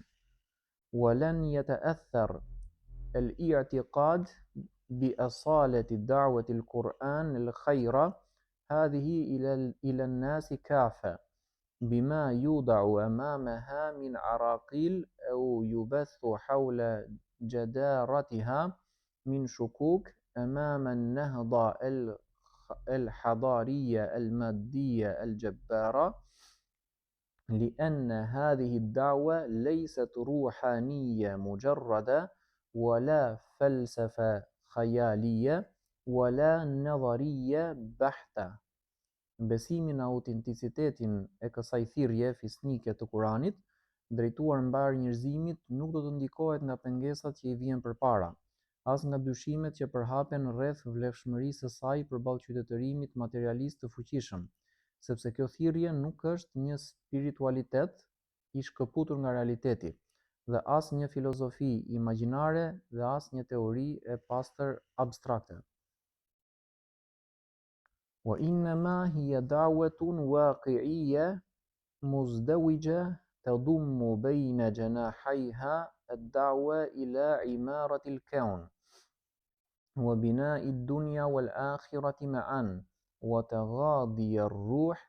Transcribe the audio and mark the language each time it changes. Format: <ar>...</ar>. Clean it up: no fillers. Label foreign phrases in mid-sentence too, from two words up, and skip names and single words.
<ar>ولن يتأثر الاعتقاد بأصالة دعوة القرآن الخيرة هذه إلى الناس كافة بما يوضع أمامها من عراقيل أو يبث حول جدارتها من شكوك أمام النهضة الحضارية المادية الجبارة لأن هذه الدعوة ليست روحانية مجردة ولا فلسفة خيالية ولا نظرية بحتة.</ar> <sq>Besimi në autenticitetin e kësaj thirrje fisnike të Kuranit, drejtuar mbar njerëzimit, nuk do të ndikohet nga pengesat që i vijnë përpara, as nga dyshimet që përhapen rreth vlefshmërisë së saj përballë qytetërimit materialist të fuqishëm, sepse kjo thirrje nuk është një spiritualitet i shkëputur nga realiteti, dhe as një filozofi imagjinare dhe as një teori e pastër abstrakte.</sq> <ar>وإنما هي دعوة واقعية مزدوجة تضم بين جناحيها الدعوة إلى عمارة الكون وبناء الدنيا والآخرة معا وتغاضي الروح</ar>